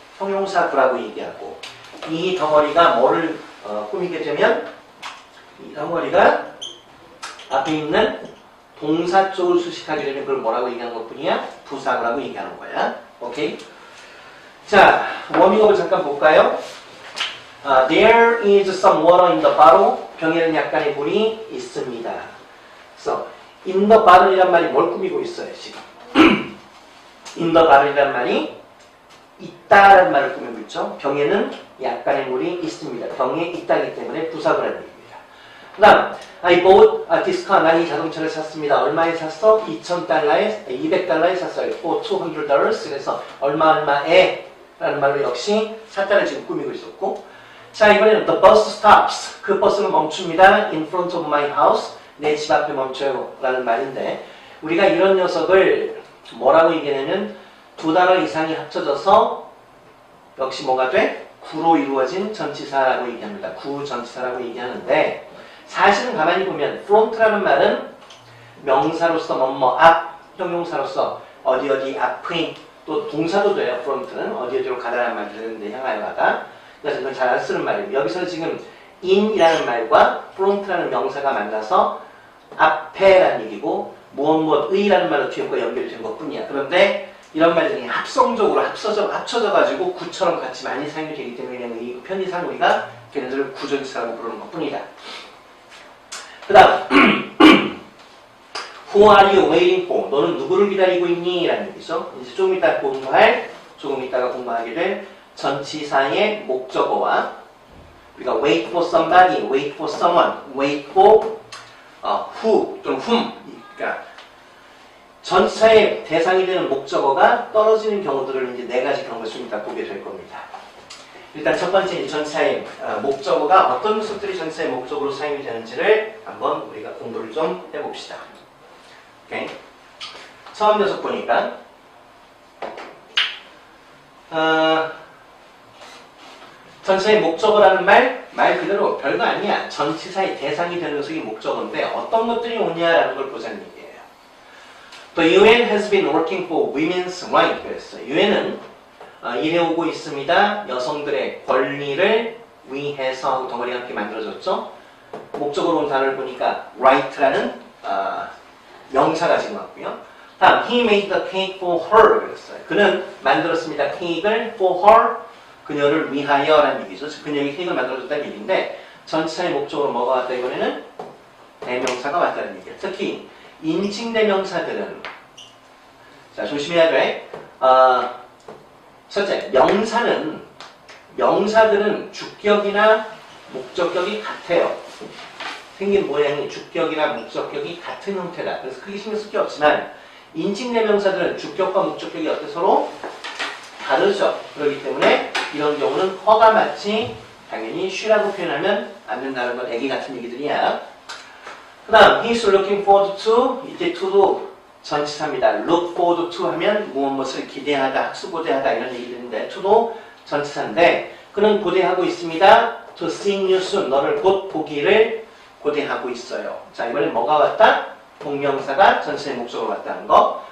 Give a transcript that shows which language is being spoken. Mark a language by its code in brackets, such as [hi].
[ko] 형용사 구라고 얘기하고 이 덩어리가 뭐를 꾸미게 되면 이 덩어리가 앞에 있는 동사 쪽을 수식하게 되면 그걸 뭐라고 얘기하는 것 뿐이야? 부사구라고 얘기하는 거야. 오케이? 자, 워밍업을 잠깐 볼까요? [en] There is some water in the bottle. [ko] 병에는 약간의 물이 있습니다. 그래서 [en] in the bottle [ko] 이란 말이 뭘 꾸미고 있어요, 지금? [en] in the bottle [ko] 이란 말이 있다라는 말을 꾸미고 있죠. 병에는 약간의 물이 있습니다. 병에 있다기 때문에 부사구라는 얘기입니다. 그 다음, [en] I bought a this car. [ko] 난 이 자동차를 샀습니다. 얼마에 샀어? $200에 샀어요. [en] For $200. [ko] 그래서 얼마에 라는 말로 역시 샀다를 지금 꾸미고 있었고, 자, 이번에는 [en] the bus stops. [ko] 그 버스는 멈춥니다. [en] in front of my house. [ko] 내 집 앞에 멈춰요. 라는 말인데 우리가 이런 녀석을 뭐라고 얘기하냐면 두 단어 이상이 합쳐져서 역시 뭐가 돼? 구로 이루어진 전치사라고 얘기합니다. 구 전치사라고 얘기하는데 사실은 가만히 보면 front라는 말은 명사로서 뭐뭐 앞, 형용사로서 어디 어디 앞의 또 동사도 돼요. front는 어디 어디로 가다라는 말이 되는데 향하여 가다. 그래서 그건 잘 안 쓰는 말이에요. 여기서 지금 in이라는 말과 front라는 명사가 만나서 앞에라는 얘기고 무엇의라는 말로 뒤에 거 연결된 것 뿐이야. 그런데 이런 말들이 합성적으로 합쳐져가지고 구처럼 같이 많이 사용이 되기 때문에 그냥 이 편의상 우리가 걔네들을 구전치사라고 부르는 것 뿐이다. 그 다음 [en] Who are you waiting for? [ko] 너는 누구를 기다리고 있니? 라는 얘기죠. 이제 조금 이따가 공부하게 될 전치사의 목적어와 우리가 [en] wait for somebody, wait for someone, wait for who [ko] 또는 whom, 그러니까 전치사의 대상이 되는 목적어가 떨어지는 경우들을 이제 네 가지 경우를 좀 이따 보게 될 겁니다. 일단 첫 번째 전치사의 목적어가 어떤 녀석들이 전치사의 목적어로 사용이 되는지를 한번 우리가 공부를 좀 해봅시다. 오케이. 처음 녀석 보니까 전치사의 목적어라는 말 그대로 별거 아니야. 전치사의 대상이 되는 녀석이 목적어인데 어떤 것들이 오냐라는 걸 보자는 얘기예요. [en] The UN has been working for women's rights. [ko] 그랬어요. UN은 일해오고 있습니다. 여성들의 권리를 위해서 하고 덩어리가 함께 만들어졌죠. 목적으로 온 단어를 보니까 right라는 명사가 지금 왔고요. 다음, [en] he made the cake for her. [ko] 그랬어요. 그는 만들었습니다. 케이크를 [en] for her. [ko] 그녀를 위하여라는 얘기죠. 그녀에게 케이크를 만들어줬다는 얘기인데 전치사의 목적으로 뭐가 왔다 이번에는 대명사가 왔다는 얘기예요. 특히 인칭대명사들은 자 조심해야 돼. 첫째, 명사들은 주격이나 목적격이 같아요. 생긴 모양이 주격이나 목적격이 같은 형태다. 그래서 크게 신경 쓸 게 없지만 인칭대명사들은 주격과 목적격이 어때 서로 다르죠. 그렇기 때문에 이런 경우는 허가 마치 당연히 she라고 표현하면 안 된다는 건 애기 같은 얘기들이야. 그 다음 [en] he's looking forward to. [ko] 이때 to도 전치사입니다. [en] look forward to [ko] 하면 무엇을 기대하다, 학수고대하다 이런 얘기들인데 to도 전치사인데 그는 고대하고 있습니다. [en] to see you soon. [ko] 너를 곧 보기를 고대하고 있어요. 자 이번엔 뭐가 왔다? 동명사가 전치사의 목적으로 왔다는 거.